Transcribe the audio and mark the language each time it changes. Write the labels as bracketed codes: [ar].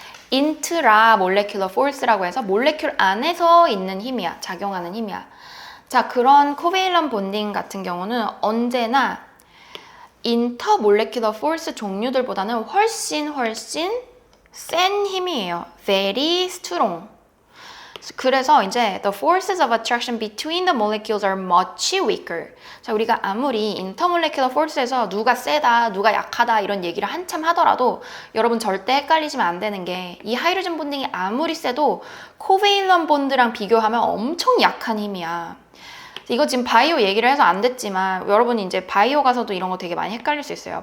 [ko] 인트라 몰레큘러 포스라고 해서 몰레큘 안에서 있는 힘이야. 작용하는 힘이야. 자, 그런 코베일런 본딩 같은 경우는 언제나 인터 몰레큘러 포스 종류들보다는 훨씬 센 힘이에요. [en] Very strong. [ko] 그래서 이제 [en] the forces of attraction between the molecules are much weaker. [ko] 자, 우리가 아무리 intermolecular force에서 누가 세다, 누가 약하다 이런 얘기를 한참 하더라도 여러분 절대 헷갈리시면 안 되는 게 이 하이드로젠 본딩이 아무리 세도 코베일런 본드랑 비교하면 엄청 약한 힘이야. 이거 지금 바이오 얘기를 해서 안 됐지만 여러분이 이제 바이오 가서도 이런 거 되게 많이 헷갈릴 수 있어요.